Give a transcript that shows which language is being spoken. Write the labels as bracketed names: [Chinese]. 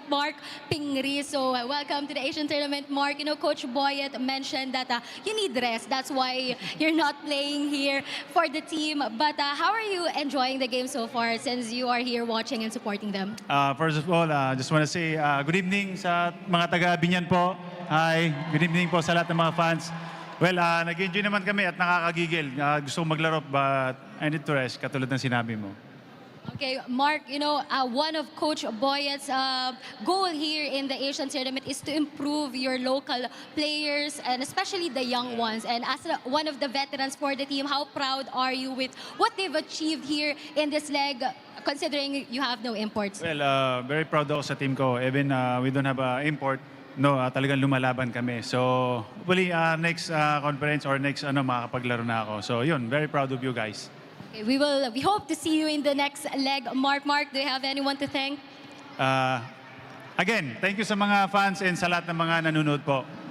[English] Mark Pingri. So welcome to the Asian Tournament, Mark. You know, Coach Boyet mentioned that you need rest. That's why you're not playing here for the team. But how are you enjoying the game so far since you are here watching and supporting them? First of all, just want to say good evening [Filipino] sa mga taga Biñan po. [English] Hi, good evening [Filipino] po sa lahat ng mga fans. Well, nag-enjoy naman kami at nakakagigil. Gusto kong maglaro, [English] but I need to rest, [Filipino] katulad ng sinabi mo. [English] Okay, Mark, one of Coach Boyet's goal here in the Asian tournament is to improve your local players and especially the young ones. And as one of the veterans for the team, how proud are you with what they've achieved here in this leg, considering you have no imports? Well, very proud ako sa team ko. Even we don't have import, no, [Filipino] talagang lumalaban kami. [English] So, hopefully next conference or next [Filipino] makakapaglaro na ako. [English] So, yun, very proud of you guys. Okay, we hope to see you in the next leg. Mark, do you have anyone to thank? Again, thank you [Filipino] sa mga fans and sa lahat ng mga nanonood po.